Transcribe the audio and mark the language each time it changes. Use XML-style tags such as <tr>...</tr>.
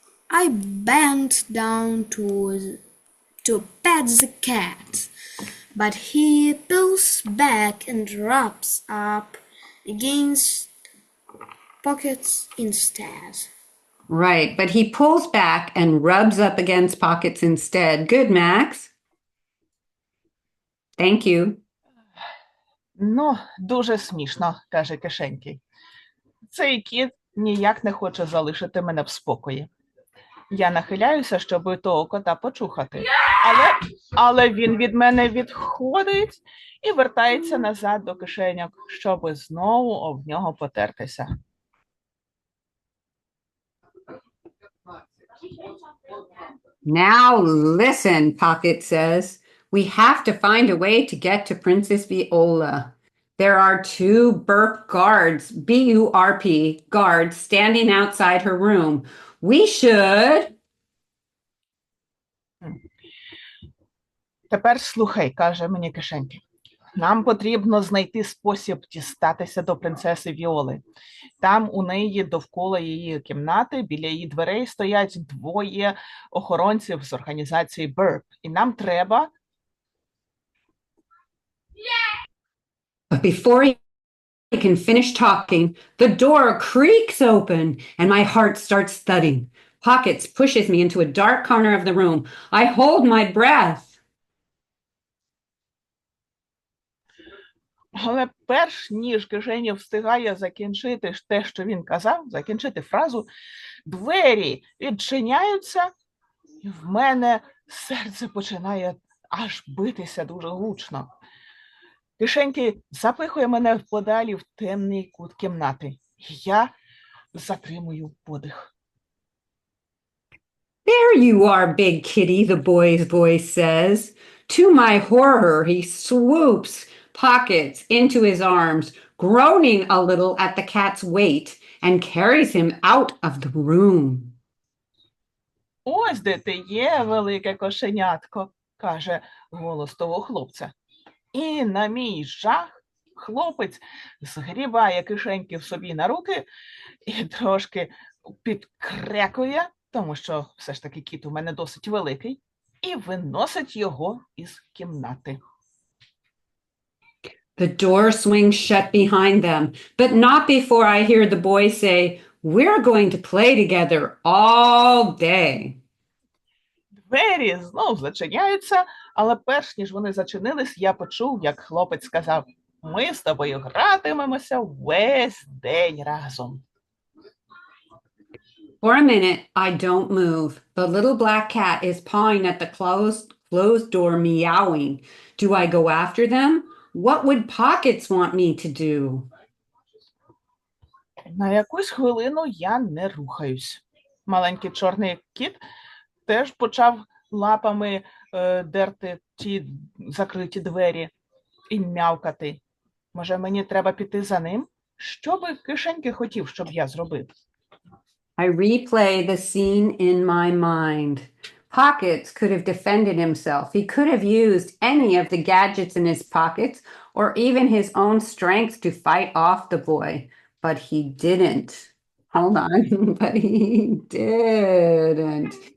<en>I bent down to pet the cat, but he pulls back and rubs up against Pockets instead. Right, but he pulls back and rubs up against Pockets instead. Good, Max. Thank you.</en> <uk>Ну, дуже смішно, каже кишенький. Цей кіт ніяк не хоче залишити мене в спокої. Я нахиляюся, щоб того кота почухати. Але він від мене відходить і вертається назад до кишеньок, щоб знову об нього потертися.</uk> <en>Now listen, Pocket says. We have to find a way to get to Princess Viola. There are two burp guards, B-U-R-P, guards, standing outside her room. We should...</en> <uk>Тепер слухай, каже мені кишеньки. Нам потрібно знайти спосіб дістатися до принцеси Віоли. Там у неї довкола її кімнати, біля її дверей стоять двоє охоронців з організації BURP. І нам треба...</uk> <en>But before he can finish talking, the door creaks open and my heart starts thudding. Pockets pushes me into a dark corner of the room. I hold my breath.</en> <uk>Але перш ніж кишеня встигає закінчити те, що він казав, закінчити фразу, двері відчиняються, і в мене серце починає аж битися дуже гучно. Кишеньки запихує мене подалі в темний кут кімнати. І я затримую подих.</uk> <en>There you are, big kitty, the boy's voice says. To my horror, he swoops Pockets into his arms, groaning a little at the cat's weight, and carries him out of the room.</en> <uk>Ось де ти є, велике кошенятко, каже голос того хлопця. І на мій жах хлопець згрібає кишеньки в собі на руки і трошки підкрекує, тому що все ж таки кіт у мене досить великий, і виносить його із кімнати.</uk> <en>The door swings shut behind them, but not before I hear the boy say, "We're going to play together all day."</en> <uk>Двері знов зачиняються, але перш ніж вони зачинились, я почув, як хлопець сказав: "Ми з тобою гратимемося весь день разом."</uk> <en>For a minute, I don't move. The little black cat is pawing at the closed door, meowing. Do I go after them? What would Pockets want me to do?</en> <uk>На якусь хвилину я не рухаюсь. Маленький чорний кіт теж почав лапами дерти ті закриті двері і м'явкати. Може, мені треба піти за ним? Що би кишеньки хотів, щоб я зробив?</uk> <en>I replay the scene in my mind. Pockets could have defended himself. He could have used any of the gadgets in his pockets or even his own strength to fight off the boy, but he didn't. Hold on, but he didn't.</en>